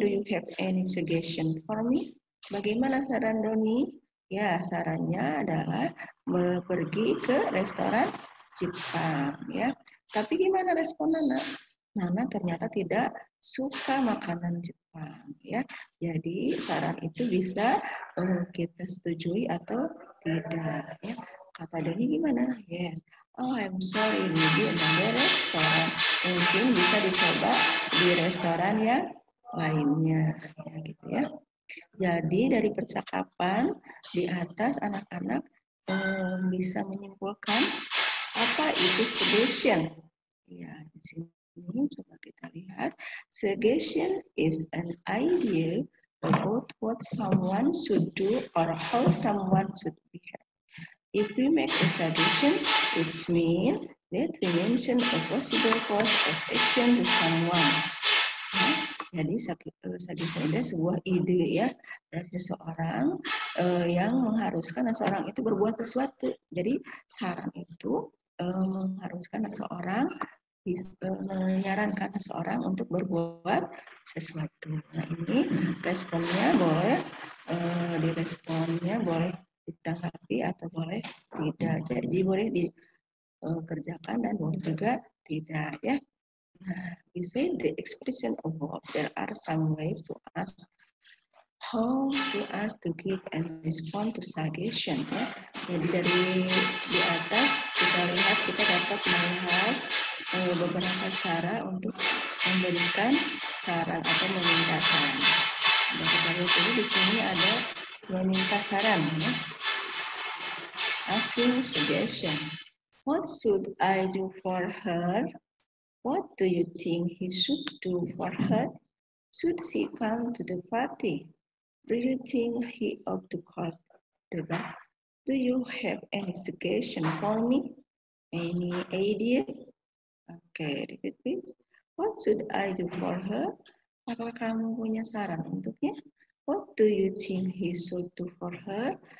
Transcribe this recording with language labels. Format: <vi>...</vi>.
<en>Do you have any suggestion for me?</en> <id>Bagaimana saran Doni? Ya, sarannya adalah pergi ke restoran Jepang. Ya, tapi gimana respon Nana? Nana ternyata tidak suka makanan Jepang, ya. Jadi saran itu bisa kita setujui atau tidak, ya. Kata Doni gimana? Yes.</id> <en>Oh, I'm sorry, maybe another restoran.</en> <id>Mungkin bisa dicoba di restoran yang lainnya, ya gitu ya. Jadi dari percakapan di atas anak-anak bisa menyimpulkan apa itu suggestion. Ya, di sini coba kita lihat.</id> <en>Suggestion is an idea about what someone should do or how someone should behave. If we make a suggestion, it means that we mention a possible course of action to someone.</en> <id>Jadi suggestion itu sebuah ide ya dari seseorang yang mengharuskan seseorang itu berbuat sesuatu. Jadi saran itu mengharuskan seseorang menyarankan seseorang untuk berbuat sesuatu. Nah ini responnya boleh diresponnya boleh ditanggapi atau boleh tidak. Jadi boleh dikerjakan dan boleh juga tidak ya.</id> <en>We say the expression above. There are some ways to ask how to ask to give and respond to suggestion.</en> <id>Ya. Jadi dari di atas kita lihat kita dapat melihat beberapa cara untuk memberikan saran atau meminta saran. Dan kita lihat ini di sini ada meminta saran. Ya.</id> <en>Asking suggestion. What should I do for her? What do you think he should do for her? Should she come to the party? Do you think he ought to call the bus? Do you have any suggestion for me? Any idea? Okay, repeat please. What should I do for her?</en> <id>Apakah kamu punya saran untuknya?</id> <en>What do you think he should do for her?</en>